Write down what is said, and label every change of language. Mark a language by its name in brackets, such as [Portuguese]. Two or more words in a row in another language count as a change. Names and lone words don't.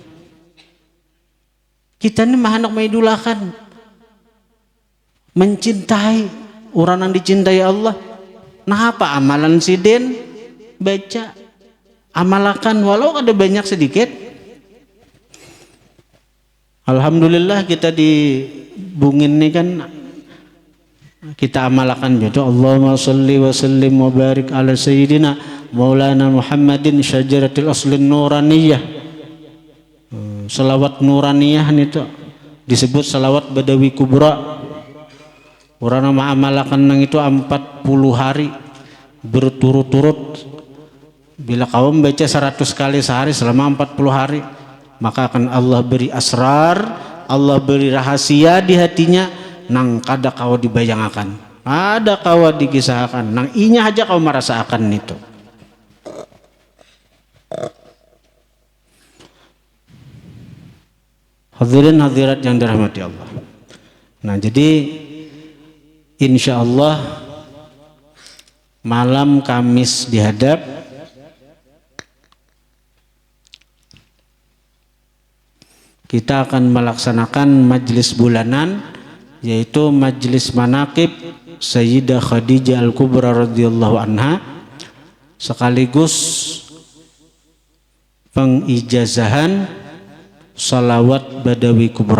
[Banjar] Kita ini mah hendak mengidolakan, mencintai orang yang dicintai Allah. Nah apa amalan sidin? Baca, amalkan walau ada banyak sedikit. Alhamdulillah kita di Bungin ini kan kita amalkan gitu. [Arabic] اللهم صل وسلم وبارك على سيدنا مولانا محمد شجرة الأصل النورانية. [Banjar] Salawat nuraniyah itu disebut salawat Badawi Kubra. Orang nama amalkan nang itu 40 hari berturut-turut. Bila kau membaca 100 kali sehari selama 40 hari, maka akan Allah beri asrar, Allah beri rahasia di hatinya nang kada kau dibayangkan, ada kau dikisahkan, nang inya aja kau merasakan itu. Hadirin hadirat yang dirahmati Allah. Nah jadi [Arabic] إن شاء الله [Banjar] malam Kamis dihadap kita akan melaksanakan majlis bulanan, yaitu majlis manaqib Sayyidah Khadijah Al-Kubra [Arabic] رضي الله عنها, [Banjar] sekaligus pengijazahan salawat Badawi Kubra.